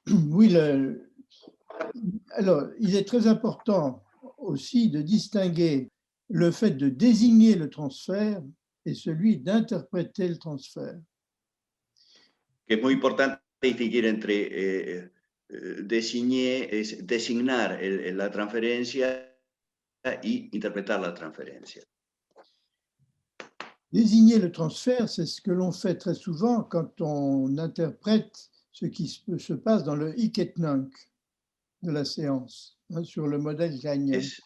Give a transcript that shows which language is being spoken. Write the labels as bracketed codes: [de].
[fr] Oui, alors, il est très important aussi de distinguer le fait de désigner le transfert et celui d'interpréter le transfert. [es] Que es muy importante distinguir entre designar la transferencia y interpretar la transferencia. [fr] Désigner le transfert, c'est ce que l'on fait très souvent quand on interprète ce qui se passe dans le hic et nunc de la séance, sur le modèle kleinienne.